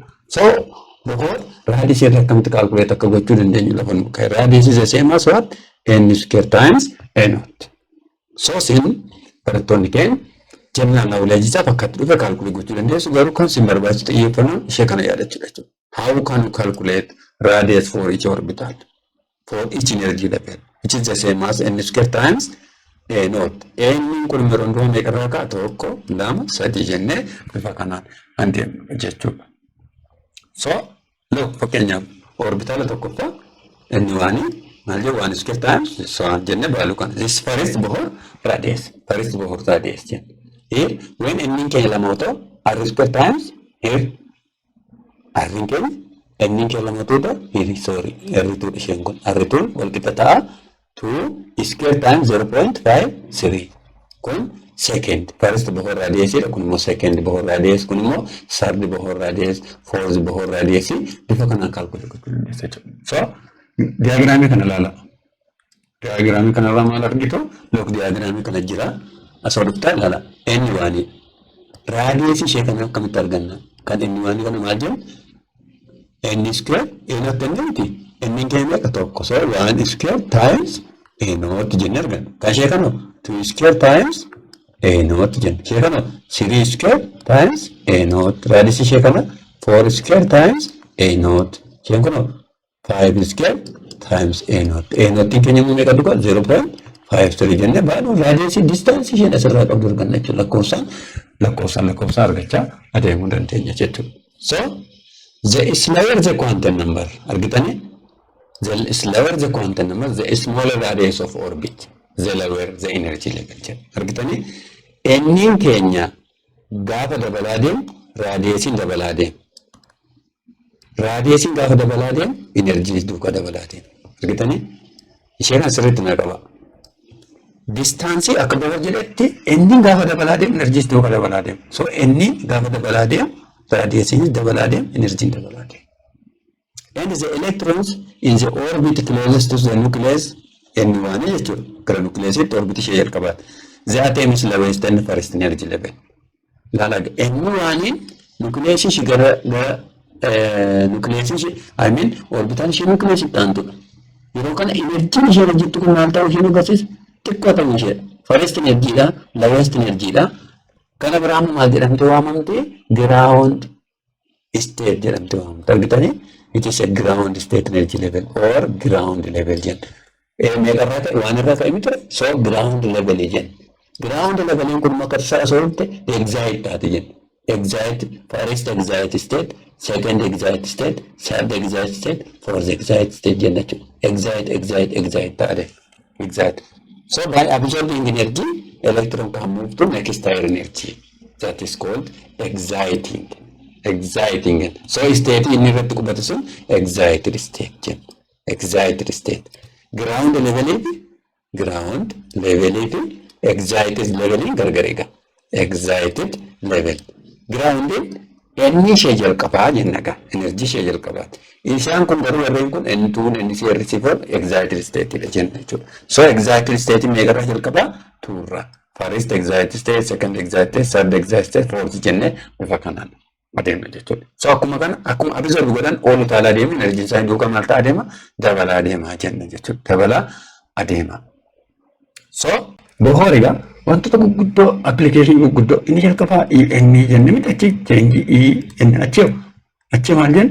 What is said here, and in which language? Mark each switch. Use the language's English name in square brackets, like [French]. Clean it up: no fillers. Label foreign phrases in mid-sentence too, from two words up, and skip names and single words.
[Oromo] So because radiation akkamitti calculate akka gochuu dandeenyu lafa nu kaa'e. [English] Radiation is the same as what n square times a naught. [Oromo] So sin barattoonni keenya [English] general knowledge [Oromo] isaa fakkatti dhufe calculate gochuu dandeessu garuu kan sin barbaachisu xiyyeeffannoo ishee kana yaadachuudha jechuudha. [English] How can you calculate radius for each orbital for each energy level which is the same as n square times A naught. [Oromo] Inni kun mirondoon meeqarraa ka'a tokko lama sadii jennee bifa kanaan adeemnu jechuudha. So look fakkeenyaaf orbitaala tokkoffaa inni waanii maal jedhu waan [English] square times [Oromo] so jennee baalu kana. [English] This first Bohr radius. First Bohr radius [Oromo] jenna. [English] Here when [Oromo] inni keenya lama ta'u [English] r square times here r [Oromo] keenya inni keenya lama ta'u [English] here sorry r2 [Oromo] isheen kun r2 wal qixa ta'a [English] 2 square times 0.53 [Oromo] kun [English] second first Bohr radius [Oromo] kun immoo [English] second Bohr radius [Oromo] kun immoo [English] third Bohr radius fourth Bohr radius [Oromo] bifa kanaan calculate gochuu dandeessa jechuudha. So diagraamii kana ilaala. Diagraamii kana irraa maal argitu? Look diagraamii kana jira. Asoo dhuftaa ilaala. Inni waanii radius ishee kana akkamitti arganna? Kan inni waanii kana maal jedhu? [English] N square A naught [Oromo] jennee inni keenya meeqa tokko. So [English] 1 square times A naught [Oromo] jennee arganna. Kan ishee kana [English] 2 square times A naught [Oromo] jenna. Ishee kana [English] 3 square times A naught. [Oromo] Radius ishee kana [English] 4 square times A naught. [Oromo] Isheen kana [English] 5 square times A naught. A naught [Oromo] keenya immoo meeqa dhugaa 0.53 jennee baaduu [English] radius distance [Oromo] isheen asirraa qabdu arganna jechuudha. Lakkoofsaan argachaa adeemuu dandeenya jechuudha. [English] So the slower the quantum number argitanii the slower the quantum number the smaller radius of orbit the lower the energy level jedha. [Oromo] Argitanii inni keenya gaafa dabalaa deemu radiusiin dabalaa deemu. Radiusiin gaafa dabalaa deemu energy duukaa dabalaa deemu. Argitanii isheen asirratti na qaba. Distance akka Bohr jedhetti inni gaafa dabalaa deemu energy duukaa dabalaa deemu. So inni gaafa dabalaa deemu radiusiin dabalaa deemu energy dabalaa deemu. [English] And the electrons in the orbit closest to the nucleus N1 jechuudha. [Oromo] Gara nucleusitti orbit ishee jalqabaati. [English] The atom is lowest and first energy level. [Oromo] Laalaga N1 nucleus ishee gara nucleus ishee [English] I mean [Oromo] orbital ishee nucleus itti aantudha. Yeroo kana energy ishee jirtu kun maal ta'uu ishee agarsiisa? Xiqqoo ta'uu ishee. [English] First energy [Oromo] dha, [English] lowest energy [Oromo] dha. Kana biraan maal jedhamte waamamte? [English] Ground state [Oromo] jedhamte waamamte. Argitanii? [English] It is a ground state energy level or ground level jen. [Oromo] Meeqarraa ta'e waan irraa ka'e miti so [English] ground level [Oromo] jen. [English] Ground level [Oromo] kun makarsaa soorte excite taate jen. [English] Excite first excite state, second excite state, third excite state, fourth excite state [Oromo] jen jechuudha. Excite taate. Excite. [English] So by absorbing energy, electron can move to next higher energy. That is called exciting. [Oromo] So state inni irratti qubatu sun [English] excited state. Ground level excited level [Oromo] gargariga. [English] Excited level. [Oromo] Ground inni ishee jalqabaa jennaga. Energy ishee jalqabaati. Isaan kun garuu warreen kun N2 NC receiver [English] excited state [Oromo] jenna jechuudha. So [English] excited state [Oromo] meeqarraa jalqabaa? 2 irraa. [English] First excited state, second excited, third excited state, fourth [Oromo] jennee bifa kanaan adeemna jechuudha. So akkuma kana akkuma absorb godhan oolu taalaa deemu energy isaa duukaa maal ta'a adeema? Dabalaa adeemaa jenna jechuudha. Dabalaa adeema. So Bohriga wantoota gurguddoo application gurguddoo inni jalqabaa inni jenne miti achi change inni achi maal jenna?